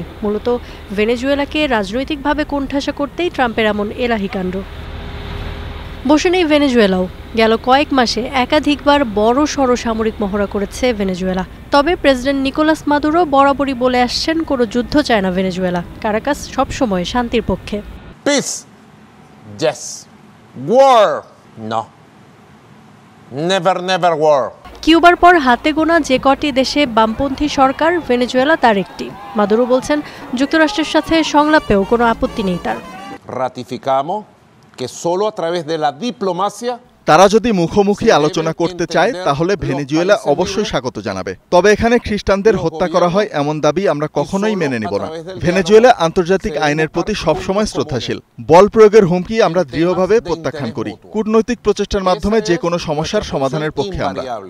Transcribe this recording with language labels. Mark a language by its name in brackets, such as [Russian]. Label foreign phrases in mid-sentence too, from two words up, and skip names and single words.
[Bangla] মূলত ভেনেজুয়েলাকে রাজনৈতিকভাবে কোণঠাসা করতেই ট্রাম্পের এমন এলাহিকাণ্ড। বসে নেই ভেনেজুয়েলাও। গেল কয়েক মাসে একাধিকবার বড় সড় সামরিক মহড়া করেছে ভেনেজুয়েলা। তবে প্রেসিডেন্ট নিকোলাস মাদুরো বরাবরই বলে আসছেন কোনো যুদ্ধ চায় না ভেনেজুয়েলা। কারাকাস সবসময় শান্তির পক্ষে। [English] Peace, yes. War, no. Never war. [Bangla] কিউবার পর হাতে গোনা যে কটি দেশে বামপন্থী সরকার, ভেনেজুয়েলা তার একটি। মাদুরো বলছেন যুক্তরাষ্ট্রের সাথে সংলাপেও কোনো আপত্তি নেই তার। [Spanish] Ratificamos que solo a través de la diplomacia [Bangla] তারা যদি মুখোমুখি আলোচনা করতে চায় তাহলে ভেনেজুয়েলা অবশ্যই স্বাগত জানাবে। তবে এখানে খ্রিস্টানদের হত্যা করা হয় এমন দাবি আমরা কখনোই মেনে নিব না। ভেনেজুয়েলা আন্তর্জাতিক আইনের প্রতি সবসময় শ্রদ্ধাশীল। বল প্রয়োগের হুমকি আমরা দৃঢ়ভাবে প্রত্যাখ্যান করি। কূটনৈতিক প্রচেষ্টার মাধ্যমে যে কোনো সমস্যার সমাধানের পক্ষে আমরা।